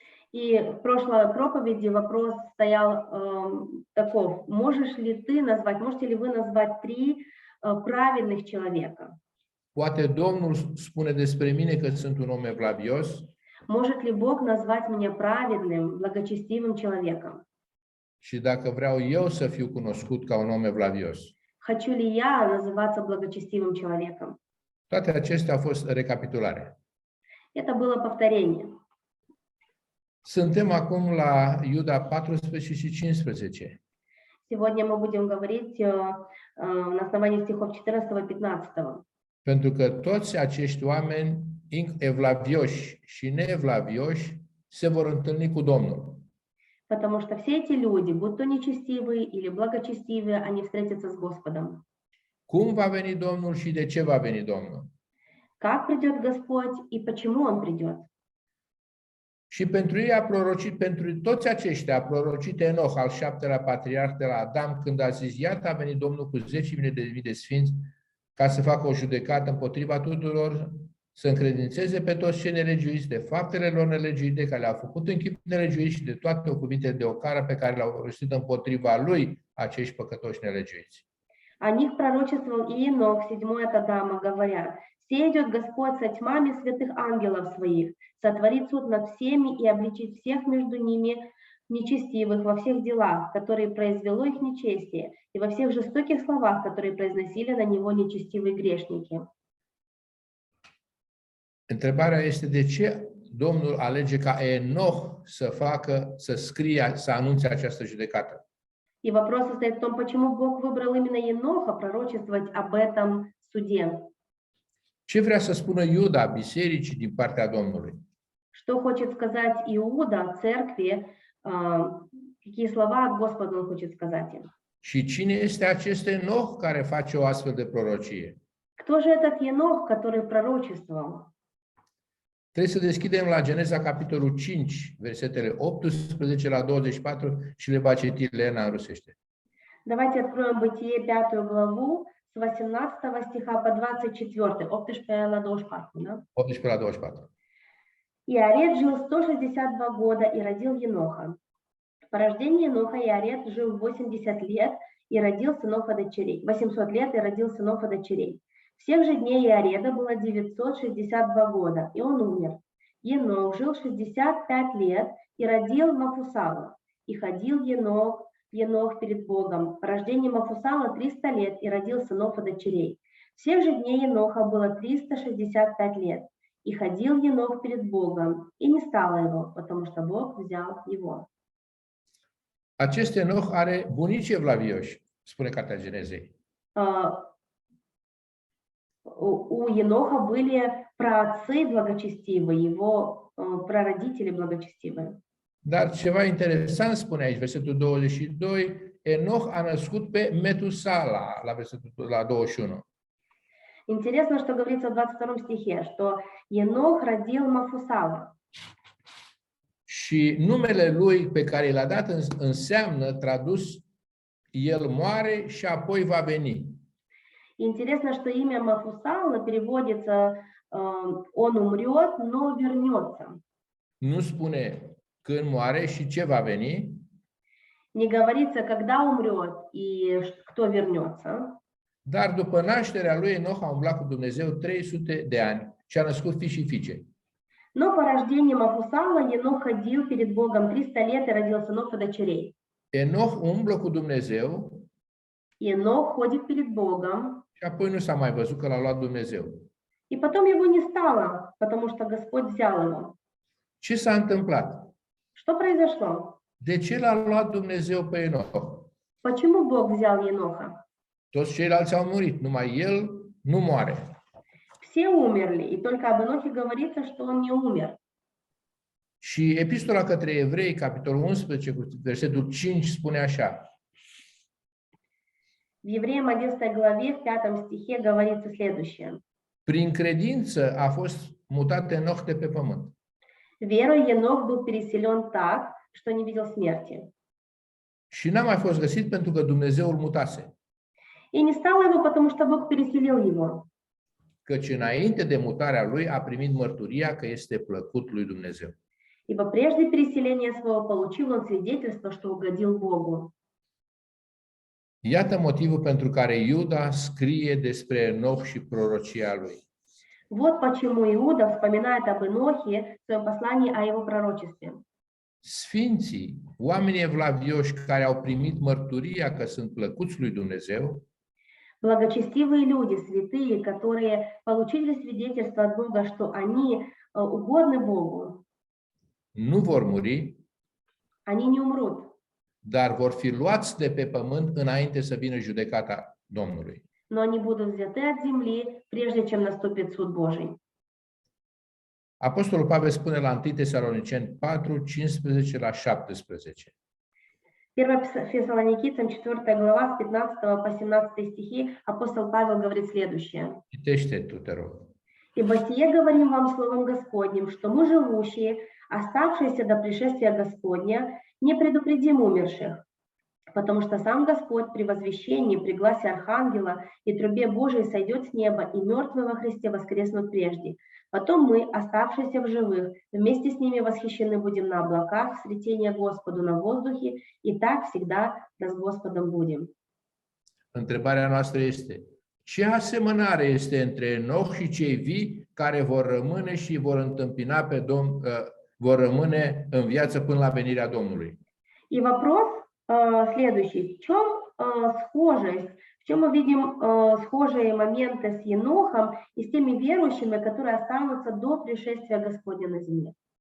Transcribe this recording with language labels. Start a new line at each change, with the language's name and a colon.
Russian: И в прошлой проповеди вопрос стоял таков: можете ли вы назвать 3 праведных человека?
Romanian: Poate Domnul spune despre mine că sunt un om evlavios
Russian: Может ли Бог назвать меня праведным, благочестивым человеком?
Romanian: și dacă vreau eu să fiu cunoscut ca un om evlavios.
Russian: Хочу ли я называться благочестивым человеком?
Romanian: Toate acestea au fost recapitulare.
Russian: Это было повторение.
Romanian: Suntem acum la Iuda 14 și 15.
Russian: Сегодня мы будем говорить на основании стихов 14-15.
Romanian: Pentru că toți acești oameni, evlavioși și neevlavioși, se vor întâlni cu Domnul.
Russian: Потому что все эти люди, будь то нечестивые или благочестивые, они встретятся с Господом.
Romanian: Cum va veni Domnul și de ce va veni Domnul?
Russian: Как придет Господь и почему Он придет?
Romanian: Și pentru ei a prorocit, pentru toți aceștia a prorocit Enoch, al 7-lea patriarh de la Adam, când a zis: iată a venit Domnul cu 10.000 de mii de sfinți ca să facă o judecată împotriva tuturor, să încredințeze pe toți cei nelegiuiți de faptele lor nelegiuite care le-au făcut în chip nelegiuit și de toate cuvintele de ocară pe care le-au rostit împotriva lui acești păcătoși nelegiuiți.
Russian: О них пророчествовал и Енох, 7-й от Адама, говоря: «Все идет Господь со тьмами святых ангелов своих, сотворит суд над всеми и обличит всех между ними нечестивых во всех делах, которые произвело их нечестие, и во всех жестоких словах, которые произносили на него нечестивые грешники».
Romanian: Întrebarea este de ce Domnul alege ca Enoch să scrie, să anunțe această judecată.
Russian: И вопрос состоит в том, почему Бог выбрал именно Еноха пророчествовать об этом суде.
Romanian: Ce vrea să spună Iuda bisericii din partea Domnului?
Russian: Что хочет сказать Иуда церкви, какие слова от Господа он хочет сказать им?
Romanian: Și cine este acest Enoch care face o astfel de prorocie?
Russian: Кто же этот Енох, который пророчествовал?
Romanian: Trebuie să deschidem la Geneza, capitolul 5, versetele 18 la 24 și le va citi Lena în rusește.
Russian: Давайте откроем Бытие 5 главу с 18 стиха по 24,
Romanian: 18 la 24,
Russian: да?
Romanian: 18 la 24.
Russian: Иаред жил 162 года и родил Еноха. По рождении Еноха Иаред жил 80 лет и родил сынов и дочерей. 800 лет и родил сынов и дочерей. Всех же дней Иареда было 962 года, и он умер. Енох жил 65 лет и родил Мафусала. И ходил Енох перед Богом. По рождении Мафусала 300 лет и родил сынов и дочерей. Всех же дней Еноха было 365 lет. И ходил Енох перед Богом, и не стало его, потому что Бог взял его.
Romanian: Acest Enoch are bunici evlavioși, spune Cartea Genezei.
Russian: У Еноха были праотцы благочестивые, его прародители благочестивые.
Romanian: Dar ceva interesant spune aici, versetul 22, Enoch a născut pe Metusala, la 21.
Russian: Интересно, что говорится в 22 стихе, что Енох родил Мафусала.
Romanian: Și numele lui pe care l-a dat înseamnă, tradus, el moare și apoi va veni.
Russian: Интересно, что имя Мафусала переводится он умрет, но вернется.
Romanian: Nu spune când moare și ce va veni.
Russian: Не говорится, когда умрет и кто вернется.
Romanian: Dar după nașterea lui Enoch a umblat cu Dumnezeu 300 de ani și a născut fii și fiice.
Russian: Но по рождению Мафусала Енох ходил перед Богом 300 лет и родил сынов и дочерей.
Romanian: Enoch umblă cu Dumnezeu
Russian: Енох ходит перед Богом,
Romanian: și apoi nu s-a mai văzut că l-a luat Dumnezeu.
Russian: и потом его не стало, потому что Господь взял его.
Romanian: Ce s-a întâmplat?
Russian: Что произошло?
Romanian: De ce l-a luat Dumnezeu pe Enoch?
Russian: Почему Бог взял Еноха?
Romanian: Toți ceilalți au murit, numai el nu moare.
Russian: Все умерли, и только об Енохе говорится, что он не умер.
Romanian: Și epistola către evrei, capitolul 11, cu versetul 5, spune așa.
Russian: В Евреям 11 главе, в 5 стихе говорится следующее.
Romanian: Prin credință a fost mutat Enoch de pe pământ.
Russian: Верой Енох был переселен так, что не видел смерти.
Romanian: Și n-a mai fost găsit pentru că Dumnezeu îl mutase.
Russian: И не стало его, потому что Бог переселил его.
Romanian: Căci înainte de mutarea lui a primit mărturia că este plăcut lui Dumnezeu.
Russian: Ибо прежде переселения своего получил он свидетельство, что угодил Богу.
Romanian: Iată motivul pentru care Iuda scrie despre Enoch și prorocia lui.
Russian: Вот почему Иуда вспоминает об Енохе в своем послании о его пророчестве.
Romanian: Sfinții, oamenii evlavioși care au primit mărturia că sunt plăcuți lui Dumnezeu,
Russian: Благочестивые люди, святые, которые получили свидетельство от Бога, что они угодны Богу,
Romanian: nu vor muri,
Russian: они не умрут,
Romanian: dar vor fi luați de pe pământ înainte să vină judecata Domnului.
Russian: но они будут взяты от земли, прежде чем наступит суд Божий.
Romanian: Apostolul Pavel spune la 1 Tesaloniceni 4, 15 la 17.
Russian: 1 Фессалоникийцам 4 глава с 15 по 17 стихи апостол Павел говорит следующее.
Romanian: Citește tu, te rog.
Russian: «Ибо сие говорим вам словом Господним, что мы, живущие, оставшиеся до пришествия Господня, не предупредим умерших, потому что сам Господь при возвещении, при гласе Архангела и трубе Божией сойдет с неба, и мертвые во Христе воскреснут прежде. Потом мы, оставшиеся в живых, вместе с ними восхищены будем на облаках, в сретение Господу на воздухе, и так всегда да с Господом будем».
Romanian: Întrebarea noastră este: ce asemănare este între Enoch și cei vii care vor rămâne și vor întâmpina pe vor rămâne în viață până la venirea Domnului?
Russian: И вопрос следующий. В чем схожесть, в чем мы видим схожие моменты с Енохом и с теми верующими, которые останутся до пришествия Господня на земле?